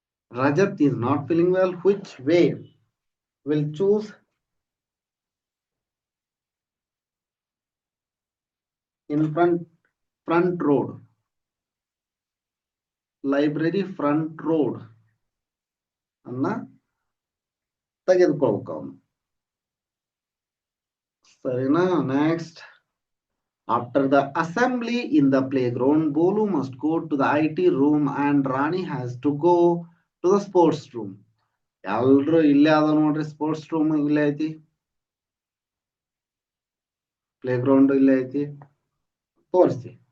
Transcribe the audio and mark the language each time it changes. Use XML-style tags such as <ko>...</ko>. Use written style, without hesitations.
<en>Rajat is not feeling well. Which way will choose in front road? Library front road</en> <kn>ಅನ್ನ ತೆಗೆದುಕೊಳ್ಬೇಕು ಅವನು. ಸರಿನಾ?</kn> <en>Next, after the assembly in the playground, Bolu must go to the IT room and Rani has to go to the sports room.</en> <kn>ಎಲ್ರು ಇಲ್ಲೇ ಅದ ನೋಡ್ರಿ, sports room ಇಲ್ಲೇ ಐತಿ, ಪ್ಲೇ ಗ್ರೌಂಡ್ ಇಲ್ಲೇ ಐತಿ, ತೋರಿಸಿ.</kn>